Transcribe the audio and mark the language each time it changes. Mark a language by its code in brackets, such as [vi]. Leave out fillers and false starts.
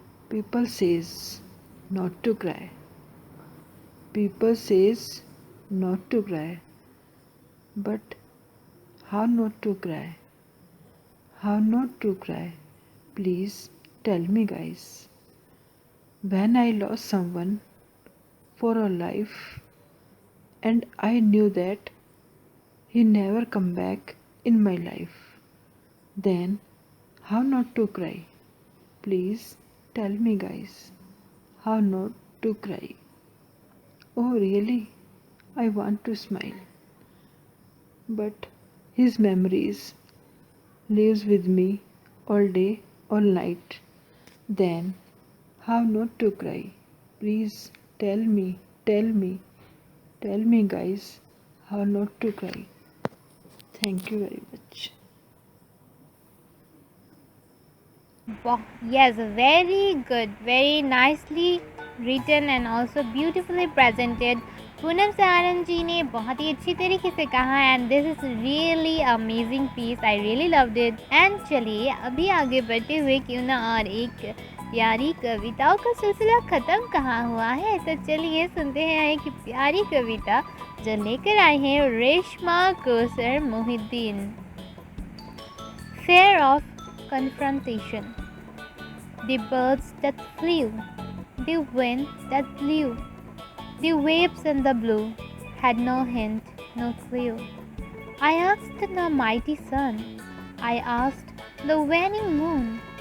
[en] People says not to cry, people says not to cry, but how not to cry, how not to cry, please tell me guys. When I lost someone for a life and I knew that he never come back in my life, then how not to cry? Please tell me guys, how not to cry? Oh really, I want to smile, but his memories lives with me all day, all night. Then how not to cry? Please tell me, tell me guys, how not to cry? Thank you very much. Yes, very good, very nicely written and also beautifully presented. [hi] Poonam सहारन जी ने बहुत ही अच्छी तरीके से कहा, [en] And this is really amazing piece, I really loved it. [hi] And चलिए अभी आगे बढ़ते हुए क्यों ना और एक प्यारी कविताओं का सिलसिला ख़त्म कहाँ हुआ है, तो चलिए सुनते हैं एक प्यारी कविता जो लेकर आए हैं Reshma Kausar Mohiddin. [en] Fear of confrontation. The birds that flew, the wind that blew, the waves in the blue had no hint, no clue. I asked the mighty sun, I asked the waning moon,